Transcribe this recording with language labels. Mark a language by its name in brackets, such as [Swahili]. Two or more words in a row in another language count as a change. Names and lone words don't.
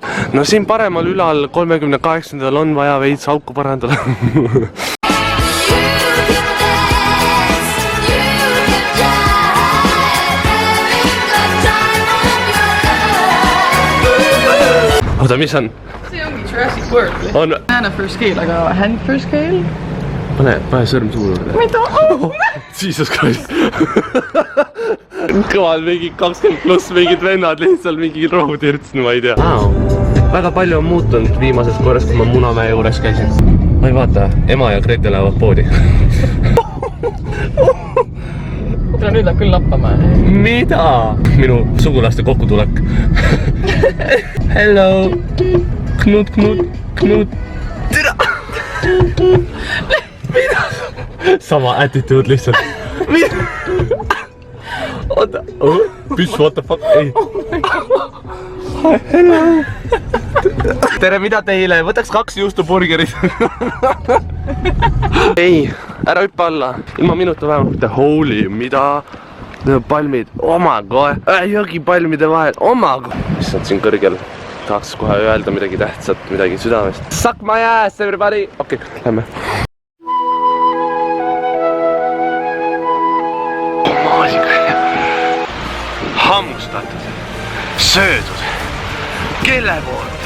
[Estonian] No siin paremal ülal 38. on vaja veits auku parandada. Oota, mis on? See ongi Jurassic World. On... [English] Banana for scale, aga hand for scale? [Estonian] Pane sõrm suu juurde. Mida? [English] Jesus Christ. [Estonian] Kõval mingi 20+ mingid vennad lihtsalt mingi rohutirts, no ma ei tea. Väga palju on muutunud viimasest korrast, kui ma Munamäe juures käisin. Ma ei vaata, ema ja Grete lähevad poodi. Tule nüüd läheb küll lappama. Mida? Minu sugulaste kokkutulek. Hello. Knut, knut, knut. Tere! Mida? Sama attitude lihtsalt. Mida? Oota. [English] Bitch, what the fuck? [Estonian] Ei. Hello. Tere, mida teile? Võtaks 2 juustuburgerit. Ei, ära hüppa alla. Ilma minuta vähemalt. Holy, mida? Palmid. [English] Oh my god. [Estonian] Jõgipalmide vahel. [English] Oh my god. [Estonian] Mis on siin kõrgel? Tahaks kohe öelda midagi tähtsat, midagi südamest. [English] Suck my ass, everybody! [Estonian] Okei, lähme. Hammustatud, söödud, kelle poolt?